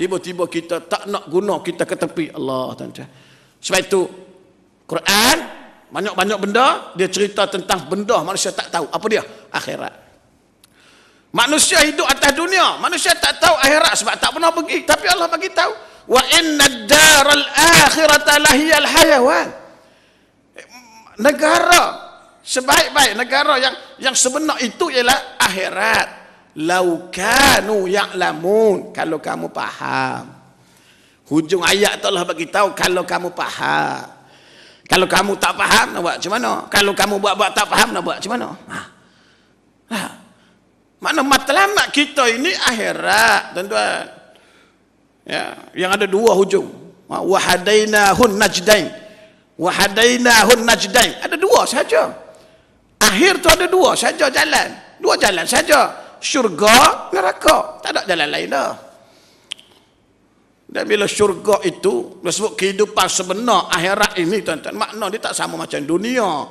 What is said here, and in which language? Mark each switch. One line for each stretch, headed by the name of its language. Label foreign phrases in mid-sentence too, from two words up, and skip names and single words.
Malay: Tiba-tiba kita tak nak guna, kita ke tepi. Allah tuan-tuan. Sebab itu Quran banyak-banyak benda dia cerita tentang benda manusia tak tahu. Apa dia? Akhirat. Manusia hidup atas dunia, manusia tak tahu akhirat sebab tak pernah pergi, tapi Allah bagi tahu
Arabic: وإن الدار الآخرة لهي الحيوان.
Malay: Negara sebaik-baik negara yang sebenar itu ialah akhirat.
Arabic: لو كانوا يعلمون,
Malay: kalau kamu faham. Hujung ayat tu Allah bagi tahu kalau kamu faham. Kalau kamu tak faham nak buat macam mana? Kalau kamu buat-buat tak faham nak buat macam mana? Mana matlamat kita ini akhirat, tuan-tuan. Ya, yang ada dua hujung.
Arabic: وهديناه النجدين. وهديناه النجدين.
Malay: Ada dua saja. Akhir tu ada dua saja jalan. Dua jalan saja. Syurga, neraka. Tak ada jalan lain dah. Dan bila syurga itu disebut kehidupan sebenar akhirat ini, tuan-tuan, makna dia tak sama macam dunia.